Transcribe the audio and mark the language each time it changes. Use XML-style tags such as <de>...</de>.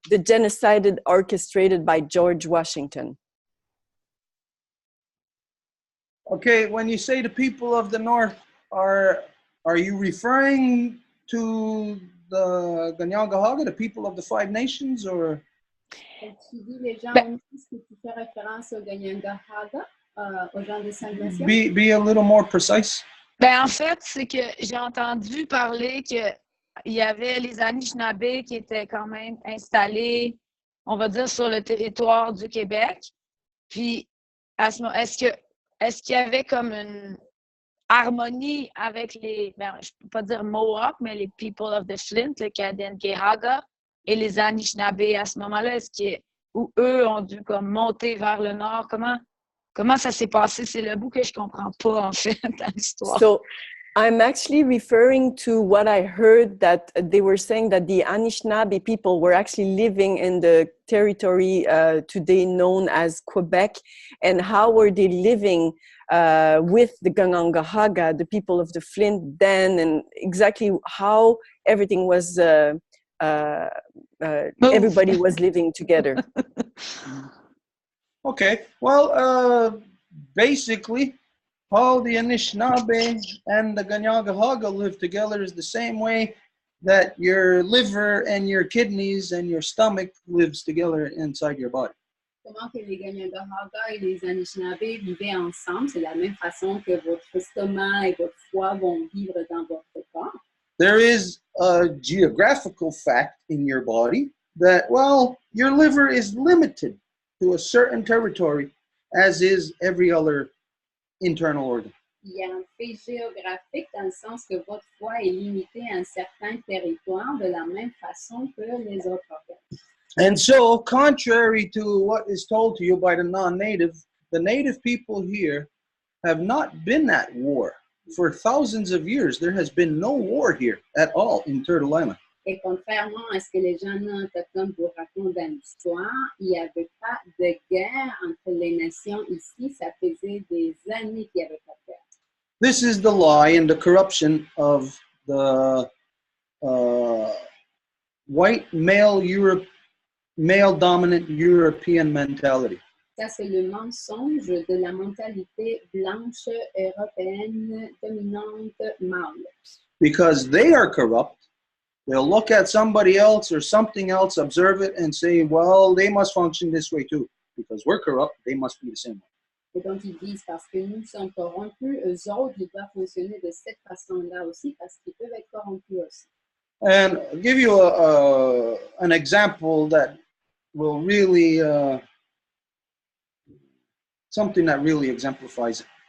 <en>The genocide orchestrated by George Washington. Okay, when you say the people of the north, are you referring to the Ganyangahaga, the people of the Five Nations, or?</en> <fr>Tu dis les gens, est-ce que tu fais référence aux Ganyangahaga, aux gens des Cinq Nations?</fr> <en>Be a little more precise.</en> <fr>Ben, en fait, c'est que j'ai entendu parler qu'il y avait les Anishinaabe qui étaient quand même installés, on va dire, sur le territoire du Québec. Puis, à ce moment, est-ce qu'il y avait comme une harmonie avec les, ben, je ne peux pas dire Mohawk, mais les</fr> <en>people of the Flint,</en> <fr>les Ganyangahaga et les Anishinaabe à ce moment-là, où eux ont dû comme monter vers le nord? Comment ça s'est passé? C'est le bout que je comprends pas, en fait, dans l'histoire.</fr> <en>So I'm actually referring to what I heard, that they were saying that the Anishinaabe people were actually living in the territory today known as Quebec. And how were they living with the Ganyangahaga, the people of the Flint then, and exactly how everything was, everybody was living together. Okay, well, basically, how the Anishinaabe and the Ganyangahaga live together is the same way that your liver and your kidneys and your stomach lives together inside your body.</en> <fr>Comment que les Ganyangahaga et les Anishinaabe vivaient ensemble, c'est la même façon que votre estomac et votre foie vont vivre dans votre corps.</fr> <en>There is a geographical fact in your body that, well, your liver is limited to a certain territory, as is every other internal organ.</en> <fr>Il y a un fait géographique dans le sens que votre foie est limité à un certain territoire de la même façon que les autres organes.</fr> <en>And so, contrary to what is told to you by the non-native, the native people here have not been at war. For thousands of years, there has been no war here at all in Turtle Island.</en> <fr>Et contrairement à ce que les gens non autochtones vous racontent dans l'histoire, il n'y avait pas de guerre entre les nations ici. Ça faisait des années qu'il n'y avait pas de guerre.</fr> <en>This is the lie and the corruption of the white male-dominant European mentality.</en> <fr>Ça, c'est le mensonge de la mentalité blanche européenne dominante mâle.</fr> <en>Because they are corrupt, they'll look at somebody else or something else, observe it, and say, well, they must function this way too. Because we're corrupt, they must be the same way.</en> <fr>Et donc, ils disent, parce que nous sommes corrompus, eux autres, ils doivent fonctionner de cette façon-là aussi, parce qu'ils peuvent être corrompus aussi.</fr> <en>And I'll give you an example that will really, something that really exemplifies it.</en>